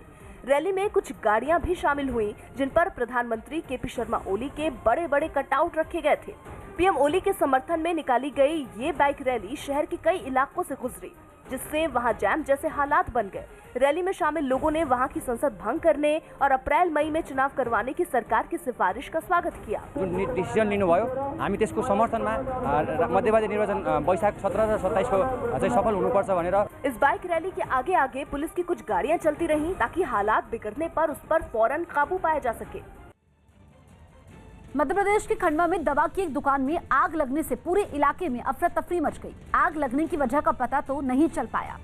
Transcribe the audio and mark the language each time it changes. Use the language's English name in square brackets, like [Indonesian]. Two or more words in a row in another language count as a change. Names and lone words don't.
[Hindi] रैली में कुछ गाड़ियां भी शामिल हुई, जिन पर प्रधानमंत्री केपी शर्मा ओली के बड़े बड़े कटआउट रखे गए थे। पीएम ओली के समर्थन में निकाली गई ये बाइक रैली शहर के कई इलाकों से गुजरी, जिससे वहां जैम जैसे हालात बन गए। रैली में शामिल लोगों ने वहां की संसद भंग करने और अप्रैल-मई में चुनाव करवाने की सरकार की सिफारिश का स्वागत किया। [Nepali] डिसिजन लिनुभयो, हामी त्यसको समर्थनमा मध्यवर्ती निर्वाचन वैशाख 17 र 27 को चाहिँ सफल हुनुपर्छ भनेर। [Hindi] इस बाइक रैली के आगे आगे पुलिस की कुछ गाड़ियां चलती रहीं, ताकि हालात बिगड़ने पर उस पर फौरन काबू पाया जा सके। मध्य प्रदेश के खंडवा में दवा की एक दुकान में आग लगने से पूरे इलाके में अफरा तफरी मच गई। आग लगने की वजह का पता तो नहीं चल पाया,